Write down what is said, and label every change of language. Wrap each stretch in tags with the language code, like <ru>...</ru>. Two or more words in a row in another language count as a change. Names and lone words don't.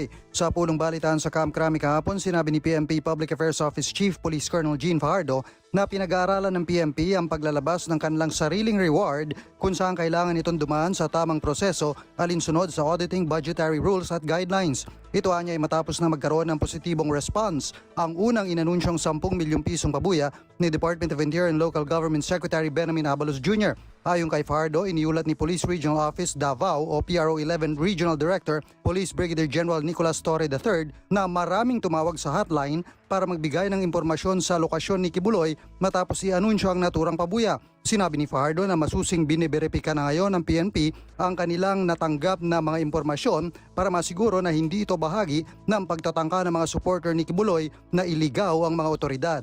<tl>Sa pulong balitaan sa Camp Crame kahapon, sinabi ni PNP Public Affairs Office Chief Police Colonel Gene Fajardo na pinag-aaralan ng PNP ang paglalabas ng kanilang sariling reward kung saan kailangan itong dumaan sa tamang proseso alinsunod sa</tl> <en>auditing budgetary rules</en> <tl>at guidelines. Ito anya ay matapos na magkaroon ng positibong response ang unang inanunsyong 10 milyong pisong pabuya ni Department of Interior and Local Government Secretary Benjamin Abalos Jr. Ayon kay Fajardo, iniulat ni Police Regional Office Davao o PRO 11 Regional Director Police Brigadier General Nicolas Torre III na maraming tumawag sa hotline para magbigay ng impormasyon sa lokasyon ni Kibuloy matapos i-anunsyo ang naturang pabuya. Sinabi ni Fajardo na masusing biniberipika na ngayon ng PNP ang kanilang natanggap na mga impormasyon para masiguro na hindi ito bahagi ng pagtatangka ng mga supporter ni Kibuloy na iligaw ang mga otoridad.</tl>